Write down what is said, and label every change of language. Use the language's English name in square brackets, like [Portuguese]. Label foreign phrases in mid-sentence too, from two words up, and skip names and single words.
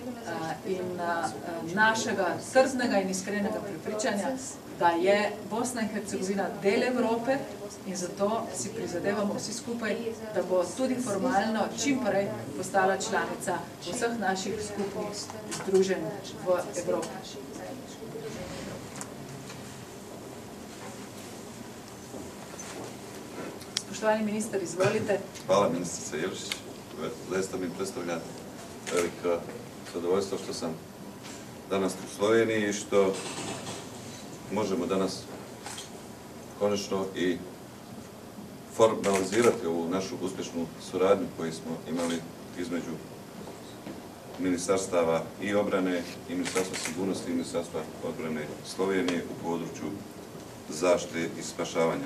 [Slovenian] in našega trdnega in iskrenega prepričanja, da je Bosna in Hercegovina del Evrope in zato si prizadevamo vsi skupaj, da bo tudi formalno čim prej postala članica vseh naših skupnih združenj v Evropi. Spoštovani minister, izvolite. [Croatian] Hvala ministrice Jevšić. Zaista mi predstavlja veliko zadovoljstvo što sam danas u Sloveniji i što možemo danas konačno i formalizirati ovu našu uspješnu suradnju koju smo imali između ministarstava i obrane i Ministarstva sigurnosti i Ministarstva odbrane Slovenije u području zaštite i spašavanja.